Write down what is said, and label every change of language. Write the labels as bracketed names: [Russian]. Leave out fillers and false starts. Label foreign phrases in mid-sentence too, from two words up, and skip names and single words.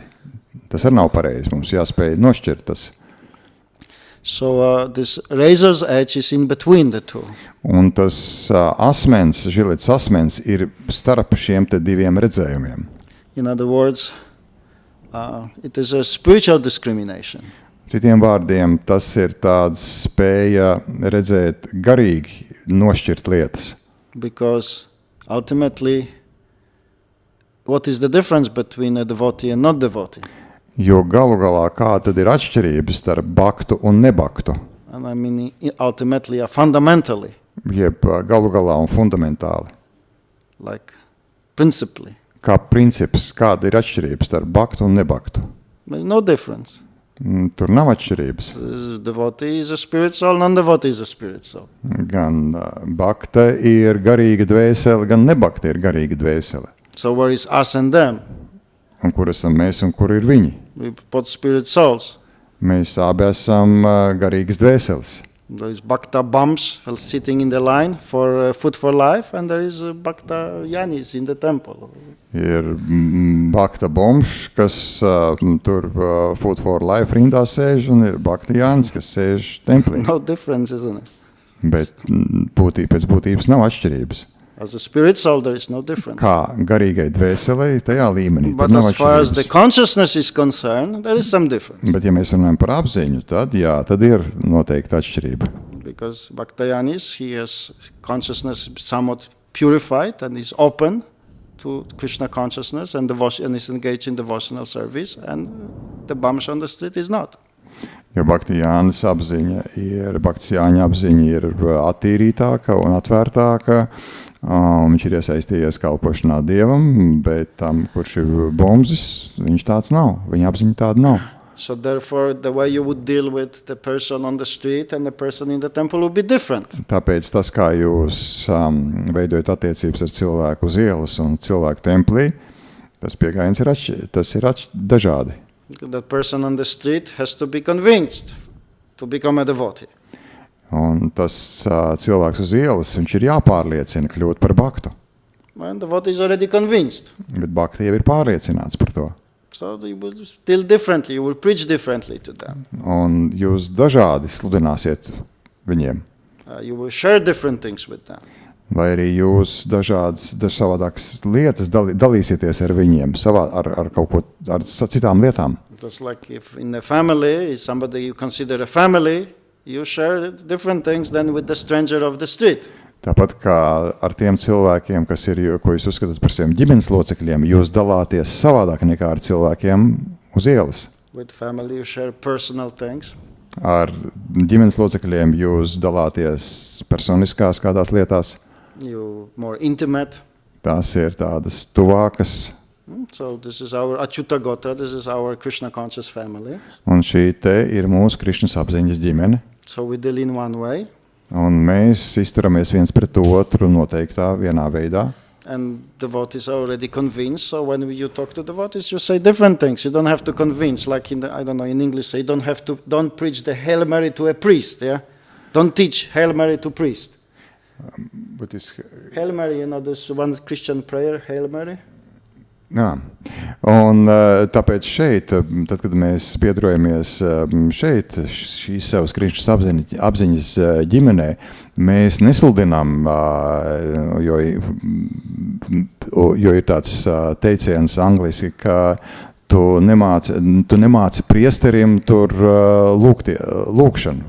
[Latvian] Tas arī nav pareizi, mums jāspēj nošķirt tas. [English] So this razor's edge is in between the two. [Latvian] Un tas asmens, žilets asmens ir starp šiem te diviem redzējumiem. [English] In other words, it is a spiritual discrimination. [Latvian] Citiem vārdiem, tas ir tāds spēja redzēt garīgi, nošķirt lietas. [English] Because ultimately, what is the difference between a devotee and not devotee? [Latvian] Jo galu galā kā tad ir atšķirības starp bhaktu un nebhaktu? [English] And I mean ultimately, fundamentally. [Latvian] Jeb galu galā un fundamentāli. [English] Like principally. [Latvian] Kā princips, kāda ir atšķirības starp bhaktu un nebhaktu? [English] There's no difference. [Latvian] Tur nav atšķirības. [English] Devotee is a spirit soul, non-devotee is a spirit soul. [Latvian] Gan bhakta ir garīga dvēsele, gan nebhakta ir garīga dvēsele. [English] So where is us and them? [Latvian] Un kur esam mēs un kur ir viņi? [English] We both spirit souls. [Latvian] Mēs abi esam garīgas dvēseles. [English] There is Bhakta bums sitting in the line for food for life, and there is Bhakta yanis in the temple. [Latvian] Ir bhakta bomš, kas tur [English] food for life [Latvian] rindā sēž, un ir bhakta jānis, kas sēž templī. [English] No difference, isn't it? [Latvian] Bet pēc būtības nav atšķirības. [English] As a spirit soul, there is no difference. [Latvian] Kā garīgai dvēselei, tajā līmenī, tad [English] But [Latvian] nav [English] as far as the [Latvian] atšķirības. [English] consciousness is concerned, there is some difference. [Latvian] Bet ja mēs runājam par apziņu, tad jā, tad ir noteikti atšķirība. [English] Because Bhakta yanis, he has consciousness somewhat purified and is open to Krishna consciousness and is engaged in devotional service, and the bums on the street is not. [Latvian] Jo Bhakti Jāņas apziņa ir attīrītāka un atvērtāka. Viņš ir iesaistījies kalpošanā Dievam, bet tam, kurš ir bumzis, viņš tāds nav. Viņa apziņa tāda nav. [English] So therefore, the way you would deal with the person on the street and the person in the temple would be different. [Latvian] Tāpēc tas, kā jūs veidojat attiecības ar cilvēku uz ielas un cilvēku templī, tas pieejams ir dažādi. [English] That person on the street has to be convinced to become a devotee. [Latvian] Un tas cilvēks uz ielas, viņš ir jāpārliecina kļūt par bhaktu. [English] And the devotee is already convinced. [Latvian] Bet bhakti jau ir pārliecināts par to. [English] So you will still differently, you will preach differently to them. [Latvian] Un jūs dažādi sludināsiet viņiem. [English] You will share different things with them. [Latvian] Vai arī jūs savādākas lietas dalīsieties ar viņiem, ar kaut ko, ar citām lietām. [English] Just like if in a family, is somebody you consider a family, you share different things than with the stranger of the street. [Latvian] Tāpat kā ar tiem cilvēkiem, ko jūs uzskatāt par saviem ģimenes locekļiem, jūs dalāties savādāk nekā ar cilvēkiem uz ielas. [English] With family you share personal things. [Latvian] Ar ģimenes locekļiem jūs dalāties personiskās kādās lietās. [English] You more intimate. [Latvian] Tās ir tādas tuvākas. [English] So this is our Achyuta Gotra, this is our Krishna conscious family. [Latvian] Un šī te ir mūsu Krišnas apziņas ģimene. [English] So we deal in one way. [Latvian] Un mēs izturamies viens pret otru noteiktā vienā veidā. [English] And devotees are already convinced, so when you talk to devotees, you say different things. You don't have to convince, like in English, say don't preach the Hail Mary to a priest, yeah? Don't teach Hail Mary to priest. Hail Mary, this one Christian prayer, Hail Mary. [Latvian] Jā, un tāpēc šeit, tad, kad mēs piedarojamies šeit, šīs savas Krišnas apziņas ģimenē, mēs nesludinām, jo ir tāds teiciens angliski, ka tu nemāci priesterim tur lūkšanu.